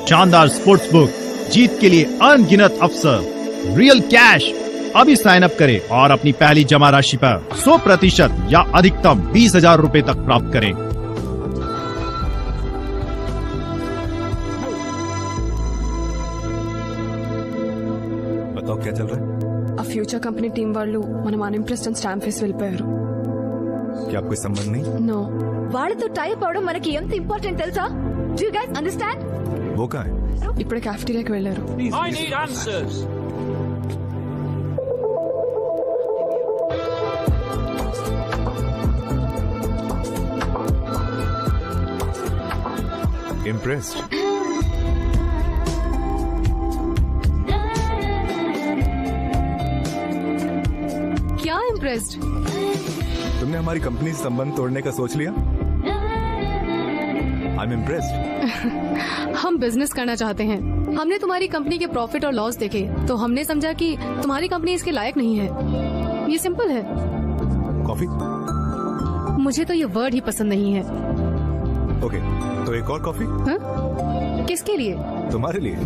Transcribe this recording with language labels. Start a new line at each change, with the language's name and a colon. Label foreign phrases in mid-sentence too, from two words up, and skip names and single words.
Hindi: शानदार
English: sports book,
Hindi: जीत के लिए अनगिनत अवसर,
English: real cash.
Hindi: अभी
English: sign up
Hindi: करें और अपनी पहली जमा राशि पर 100% या अधिकतम 20,000 रूपए तक प्राप्त करें। बताओ क्या चल रहा है?
Telugu: ఆ ఫ్యూచర్ కంపెనీ టీం వాళ్ళు మనం అన్ఇంప్రెస్డ్ అని స్టాంప్ వేసి వెళ్ళిపోయారు.
Hindi: क्या कोई संबंध नहीं?
Telugu: నో. వాళ్ళతో టైప్ అవడం మనకి ఎంత ఇంపార్టెంట్ తెలుసా?
English: Do you guys understand?
Hindi: वो कहाँ है?
Telugu: ఇప్పుడే క్యాఫెటీరియాకి వెళ్ళారు.
English: I need answers. Impressed?
Hindi: क्या इम्प्रेस्ड? तुमने हमारी कंपनी से संबंध तोड़ने का सोच लिया?
English: I'm impressed.
Hindi: हम बिजनेस करना चाहते हैं. हमने तुम्हारी कंपनी के प्रॉफिट और लॉस देखे तो हमने समझा कि तुम्हारी कंपनी इसके लायक नहीं है. ये सिंपल है. कॉफी? मुझे तो ये वर्ड ही पसंद नहीं है. ओके, तो एक और कॉफी? हाँ? किसके लिए?